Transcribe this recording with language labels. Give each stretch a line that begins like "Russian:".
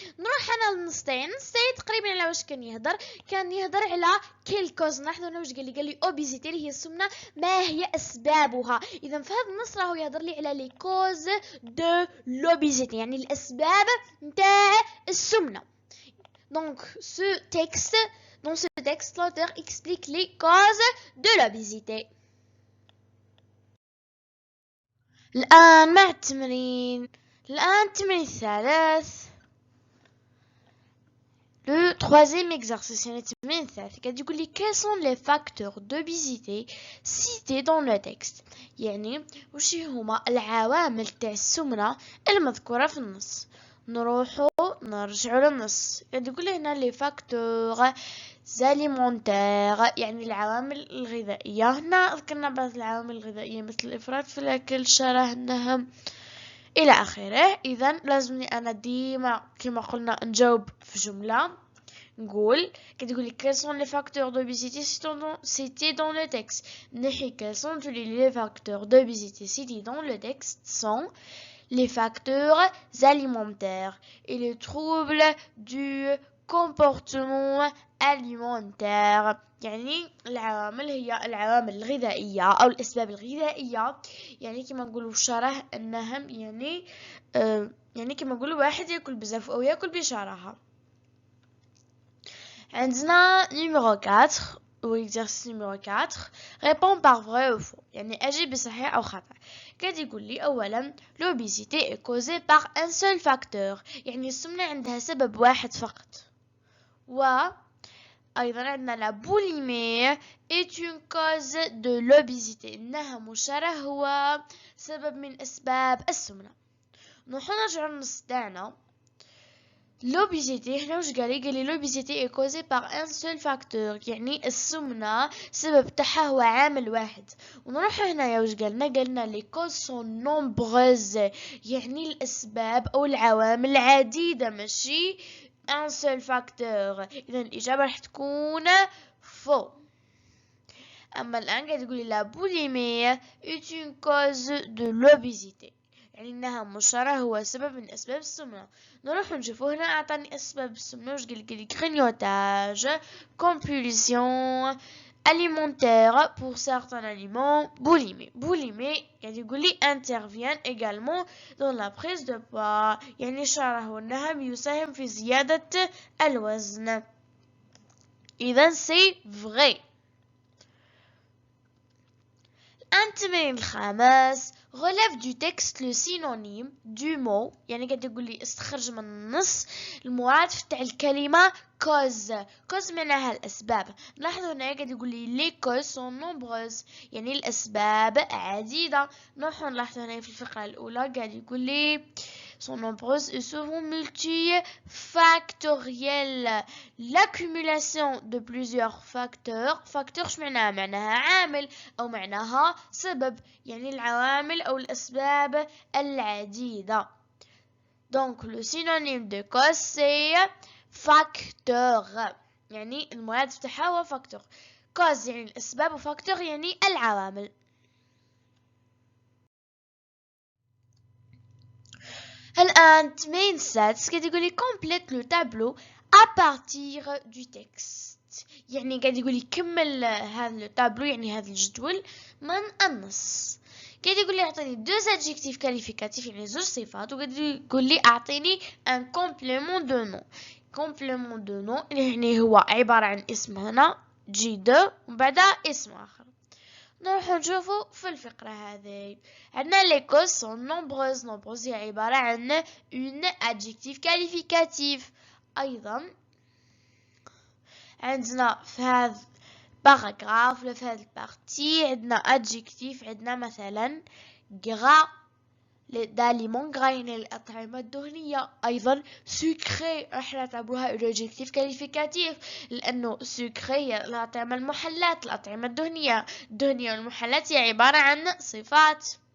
Arabic: نروح انا للنص تاعي. النص تاعي تقريبا على واش كان يهضر على كيل كوز. نلاحظوا هنا واش قال لي اوبيزيتي اللي هي السمنه، ما هي اسبابها. اذا في هذا النص راهو يهضر لي على
French: لي كوز دو لوبيزيتي،
Arabic: يعني الاسباب نتاع السمنه.
French: Donc ce texte, dans ce texte, l'auteur explique les causes de l'obésité.
Arabic: الآن مع التمرين. التمرين الثالث.
French: Le troisième exercice,
Arabic: يعني التمرين الثالث قاعد يقول لي
French: quels sont les facteurs d'obésité cités dans le texte،
Arabic: يعني وش هما العوامل تاع السمنة المذكورة في النص. نرجعوا للنص. قاعد يقول لي هنا
French: لي فاكتور زاليمونتير،
Arabic: يعني العوامل الغذائية. هنا ذكرنا بعض العوامل الغذائية مثل الإفراط في الأكل، شره، النهم إلى آخره. إذا لازمني أنا ديما كما قلنا نجاوب في جملة. نقول قاعد يقول لي
French: quels sont les facteurs d'obésité cités dans le texte. نحي quels sont les facteurs d'obésité cités dans le texte sont les facteurs alimentaires et les troubles du comportement alimentaire.
Arabic: يعني العوامل هي العوامل الغذائية أو الأسباب الغذائية، يعني كما نقولوا الشره، النهم، يعني كما نقولوا واحد يأكل بزاف أو يأكل بشراهة.
French: عندنا numéro 4 ou exercice numéro 4 répond par vrai ou faux،
Arabic: يعني أجيب بصحيح أو خطأ. قاعد يقول لي أولا
French: l'obésité est causée par un seul facteur،
Arabic: يعني السمنة عندها سبب واحد فقط. أيضا عندنا
French: la boulimie est une cause de l'obésité،
Arabic: النهم والشره هو سبب من أسباب السمنة. نرجع للنص تاعنا. l'obésité هنا واش قال لي
French: l'obésité est causée par un seul facteur،
Arabic: يعني السمنة سبب تاعها هو عامل واحد. ونروح هنايا واش قالنا
French: les causes sont nombreuses،
Arabic: يعني الأسباب أو العوامل عديدة ماشي
French: un seul facteur.
Arabic: إذا الإجابة راح تكون faux. أما الآن قاعد يقولي
French: la boulimie est une cause de l'obésité،
Arabic: يعني إنها مشاره هو سبب من أسباب السمنة. نروح نشوفه هنا. أعطاني أسباب السمنة واش قال لي
French: grignotage, compulsion alimentaire pour certains aliments, boulimie.
Arabic: boulimie قاعد يقول لي
French: intervient également dans la prise de poids،
Arabic: يعني الشره والنهم يساهم في زيادة الوزن.
French: إذا c'est vrai.
Arabic: التمرين الخامس
French: relève du texte le synonyme du mot،
Arabic: يعني قاعد يقول لي استخرج من النص المرادف تاع الكلمة cause معناها الأسباب. نلاحظ هنا قاعد يقول لي
French: les causes sont nombreuses،
Arabic: يعني الأسباب عديدة. نلاحظ هنا في الفقرة الأولى قاعد يقول لي
French: sont nombreuses et souvent multifactorielles. L'accumulation de plusieurs facteurs
Arabic: شو معناها عامل أو معناها سبب يعني العوامل أو الأسباب العديدة.
French: Donc le synonyme de cause c'est facteur
Arabic: يعني المراد بتاعها هو
French: facteur.
Arabic: cause يعني الأسباب وفاكتور يعني العوامل. الآن تمين ساتس قاعد يقولي
French: complète le tableau à partir du texte.
Arabic: يعني قاعد يقولي كمل هذا التابلو يعني هذا الجدول من النص. قاعد يقولي أعطيني
French: deux adjectifs qualificatifs
Arabic: يعني زوج صفات وقاعد يقولي أعطيني
French: un complément de nom. complément de nom
Arabic: يعني هو عبارة عن اسم هنا G2 وبعدها اسم آخر. نروح نشوفو في الفقرة هذه.
French: عندنا les causes sont nombreuses
Arabic: هي عبارة عن
French: une adjectif qualificatif.
Arabic: أيضا عندنا في هذا باراجراف ولا في هذه البارتي عندنا adjectif عندنا مثلا gras
French: d'aliments gras
Arabic: يعني الأطعمة الدهنية. أيضا sucré راح نعتبرها
French: adjectif qualificatif
Arabic: لأنه sucré هي الأطعمة المحلات الأطعمة الدهنية والمحلات هي عبارة عن صفات.